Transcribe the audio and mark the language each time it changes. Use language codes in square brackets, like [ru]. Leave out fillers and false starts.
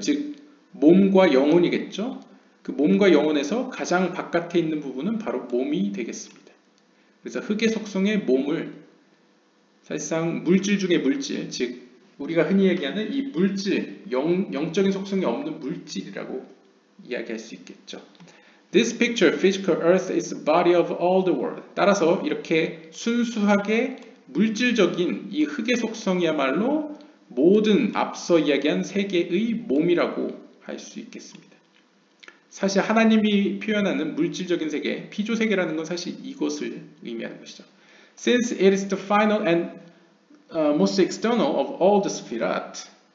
[ko] 즉 몸과 영혼이겠죠. 그 몸과 영혼에서 가장 바깥에 있는 부분은 바로 몸이 되겠습니다. 그래서 흙의 속성의 몸을 사실상 물질 중의 물질, 즉 우리가 흔히 얘기하는 이 물질, 영적인 속성이 없는 물질이라고 이야기할 수 있겠죠. [en] This picture, physical earth, is the body of all the world. [ko] 따라서 이렇게 순수하게 물질적인 이 흙의 속성이야말로 모든 앞서 이야기한 세계의 몸이라고 할 수 있겠습니다. 사실 하나님이 표현하는 물질적인 세계, 피조 세계라는 건 사실 이것을 의미하는 것이죠. [en] Since it is the final and most external of all the spherat.